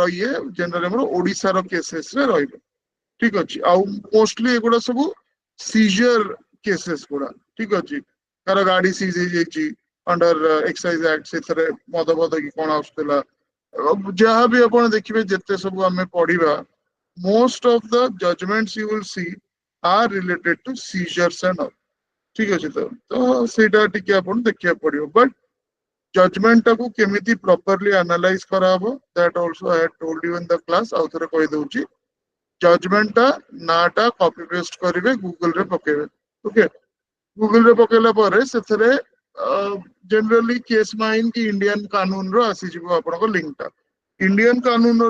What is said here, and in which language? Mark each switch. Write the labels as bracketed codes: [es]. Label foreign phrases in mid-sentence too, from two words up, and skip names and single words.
[or] ଇଏ ଜେନେରାଲି ଆମର ଓଡିଶାର କେସେସ ରେ ରହିବ ଠିକ ଅଛି ଆଉ ମୋଷ୍ଟଲି ଏଗୁଡା ସବୁ [en] seizure cases [or] ଗୁଡା ଠିକ ଅଛି କାର ଗାଡି ସିଜ ହେଇଯାଇଛି [en] under excise act [or] ସେଥିରେ ମଦ ଫଦ କି କଣ ଆସୁଥିଲା ଯାହା ବି ଆପଣ ଦେଖିବେ ଯେତେ ସବୁ ଆମେ ପଢିବା [en] most of the judgments you will see are related to seizures and all [or] ଠିକ ଅଛି ତ ସେଇଟା ଟିକେ ଆପଣ ଦେଖିବାକୁ ପଡିବ [en] but judgment [or] ଟାକୁ କେମିତି [en] properly analyze କରାହବ that also I told you in the class [or] ଆଉ ଥରେ କହିଦଉଛି [en] ଜଜମେଣ୍ଟ [or] ଟା ନାଟା [en] copy paste [or] କରିବେ ଗୁଗଲ ରେ ପକେଇବେ ଓକେ ଗୁଗଲ ରେ ପକେଇଲା ପରେ ସେଥିରେ ଜେନେରାଲି କେସ୍ ମାଇନ୍ କି ଇଣ୍ଡିଆନ କାନୁନର ଆସିଯିବ ଆପଣଙ୍କ ଲିଙ୍କ ଟା ଇଣ୍ଡିଆନ କାନୁନର